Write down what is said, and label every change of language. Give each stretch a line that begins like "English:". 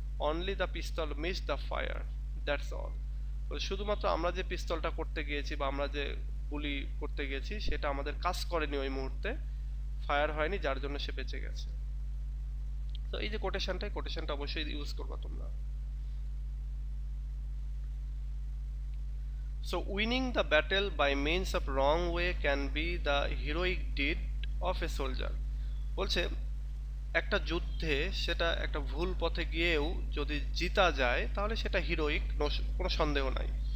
English: Only the pistol miss the fire, that's all.
Bangla: শুধুমাত্র আমরা যে পিস্তলটা করতে গিয়েছি বা আমরা যে গুলি করতে গেছি, সেটা আমাদের কাজ করেনি ওই মুহূর্তে, ফায়ার হয়নি, যার জন্য সে বেঁচে গেছে। তো এই যে কোটেশনটা অবশ্যই ইউজ করবা তোমরা।
English: So winning the battle by means of wrong way can be the heroic deed of a soldier.
Bangla: বলছে একটা যুদ্ধে সেটা একটা ভুল পথে গিয়েও যদি জিতা যায়, তাহলে সেটা হিরোইক, কোনো সন্দেহ নাই।